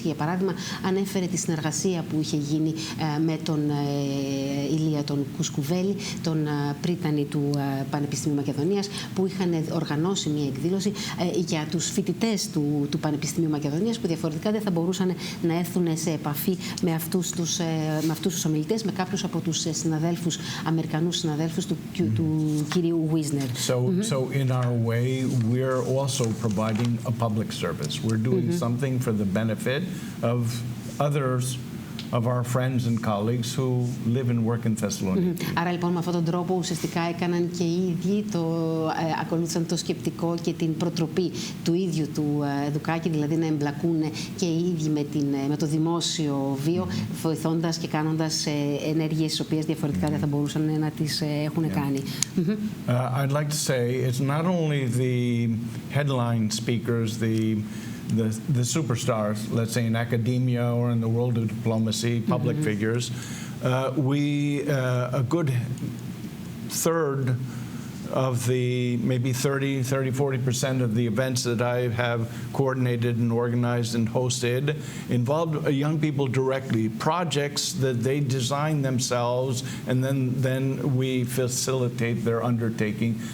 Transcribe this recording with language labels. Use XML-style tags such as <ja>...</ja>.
<el>Για παράδειγμα, ανέφερε τη συνεργασία που είχε γίνει με τον Ηλία τον Κουσκουβέλη, τον πρίτανη του Πανεπιστημίου Μακεδονίας, που είχαν οργανώσει μια εκδήλωση για τους φοιτητές του Πανεπιστημίου Μακεδονίας, που διαφορετικά δεν θα μπορούσαν να έρθουν σε επαφή με αυτούς τους ομιλητές, με κάποιους από τους συναδέλφους, Αμερικανούς συναδέλφους του κυρίου WISNER.</el> <en>So in our way, we're also providing a public service. We're doing something for the benefit of others of our friends and colleagues who live and work in Thessaloniki.</en> <el>Άρα λοιπόν με αυτόν τον τρόπο ουσιαστικά έκαναν και οι ίδιοι, ακολούθησαν το σκεπτικό και την προτροπή του ίδιου του Δουκάκη, δηλαδή να εμπλακούν και οι ίδιοι με το δημόσιο βίο, βοηθώντας και κάνοντας ενέργειες τις οποίες διαφορετικά δεν θα μπορούσαν να τις έχουν κάνει.</el> <en>I'd like to say it's not only the headline speakers, the superstars, let's say in academia or in the world of diplomacy, public figures. A good third of the maybe 40% of the events that I have coordinated and organized and hosted involved young people directly, projects that they design themselves, and then we facilitate their undertaking.</en>